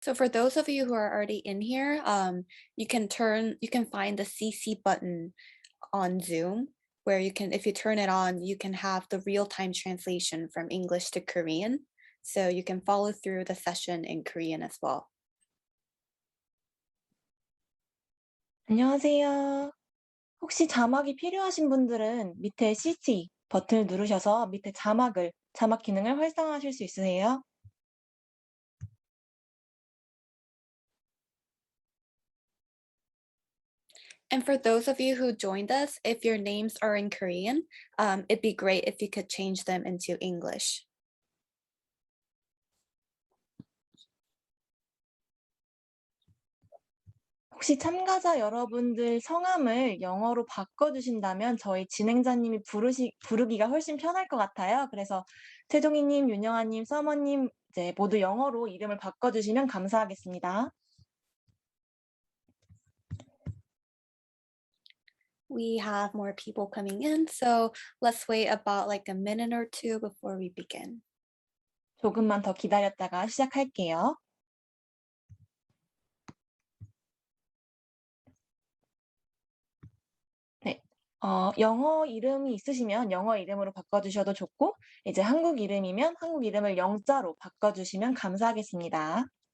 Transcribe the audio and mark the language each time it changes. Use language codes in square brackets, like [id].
[en] So for those of you who are already in here, you can find the CC button on Zoom where you can, if you turn it on, you can have the real-time translation from English to Korean. So you can follow through the session in Korean as well. [ko] 안녕하세요. 혹시 자막이 필요하신 분들은 밑에 CC 버튼을 누르셔서 밑에 자막 기능을 활성화하실 수 있으세요? [en] And for those of you who joined us, if your names are in Korean, it'd be great if you could change them into English. [ko] 혹시 참가자 여러분들 성함을 영어로 바꿔주신다면 저희 진행자님이 부르기가 훨씬 편할 것 같아요. 그래서 태종이님, 윤영아님, 서머님 이제 모두 영어로 이름을 바꿔주시면 감사하겠습니다. [en] We have more people coming in, so let's wait about like a minute or two before we begin. [ko] 조금만 더 기다렸다가 시작할게요. 네. 영어 이름이 있으시면 영어 이름으로 바꿔주셔도 좋고, 이제 한국 이름이면 한국 이름을 영자로 바꿔주시면 감사하겠습니다.